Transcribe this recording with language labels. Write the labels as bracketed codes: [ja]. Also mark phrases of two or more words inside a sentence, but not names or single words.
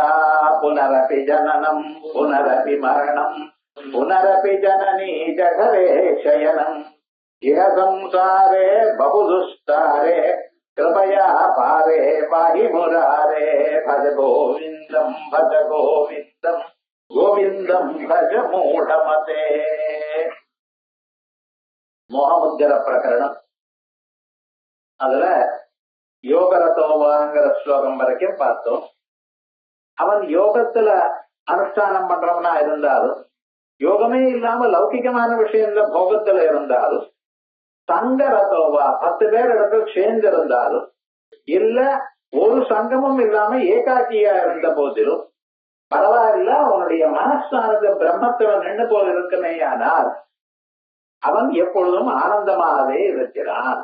[sa] पुनरपि जननं पुनरपि मरणं पुनरपि जननी जठरे शयनम् इह संसारे बहुदुस्तारे कृपया पारे पाहि मुरारे। भज गोविन्दं गोविन्दं भज मूढमते। [ta] மோகமுத்திர பிரகரணம். அதுல யோகரதோவாங்கிற ஸ்லோகம் வரைக்கும் பார்த்தோம். அவன் யோகத்துல அனுஷ்டானம் பண்றவனா இருந்தாலும், யோகமே இல்லாம லௌகிகமான விஷயத்துல போகத்துல இருந்தாலும், சங்கரதோவா 10 பேர் இடத்துல சேர்ந்திருந்தாலும், இல்ல ஒரு சங்கமும் இல்லாம ஏகாக்கியா இருந்த போதிலும் பரவாயில்ல, அவனுடைய மனசானது பிரம்மத்துல நின்று போல் இருக்குமேயானால் அவன் எப்பொழுதும் ஆனந்தமாகவே இருக்கிறான்.